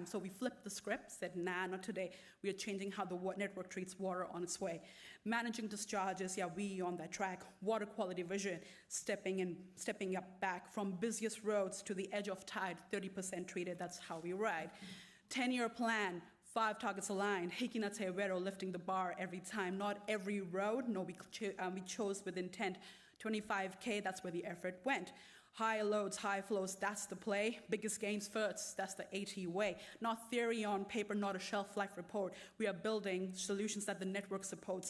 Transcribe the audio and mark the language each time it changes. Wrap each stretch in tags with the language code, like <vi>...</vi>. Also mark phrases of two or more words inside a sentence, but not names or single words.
<en>So we flipped the script, said, nah, not today. We are changing how the network treats water on its way. Managing discharges, yeah, we on that track. Water quality vision, stepping up back from busiest roads to the edge of tide, 30% treated, that's how we ride. 10-year plan, 5 targets aligned.</en> <mi>Hīkina te Wero</mi> <en>lifting the bar every time. Not every road, no, we chose with intent. 25K, that's where the effort went. High loads, high flows, that's the play. Biggest gains first, that's the AT way. Not theory on paper, not a shelf life report. We are building solutions that the network supports.</en>